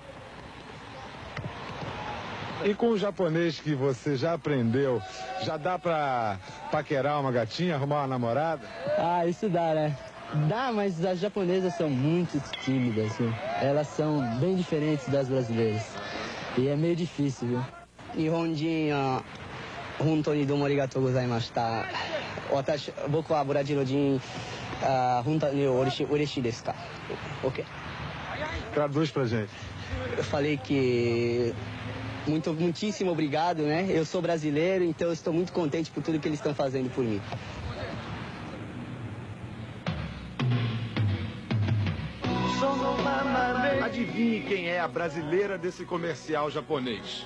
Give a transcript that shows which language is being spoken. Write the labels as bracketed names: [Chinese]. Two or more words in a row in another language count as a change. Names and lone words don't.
[Portuguese] E com o japonês que você já aprendeu, já dá pra paquerar uma gatinha, arrumar uma namorada? Ah, isso dá, né? Dá, mas as japonesas são muito tímidas, viu? Elas são bem diferentes das brasileiras. E é meio difícil, viu? [Japanese] 日本人、本当にどうもありがとうございました. 僕はブラジル人、本当に嬉しいですか? [Portuguese] Ok? Traduz pra gente. Eu falei que muitíssimo obrigado, né? Eu sou brasileiro, então eu estou muito contente por tudo que eles estão fazendo por mim. Adivinhe quem é a brasileira desse comercial japonês.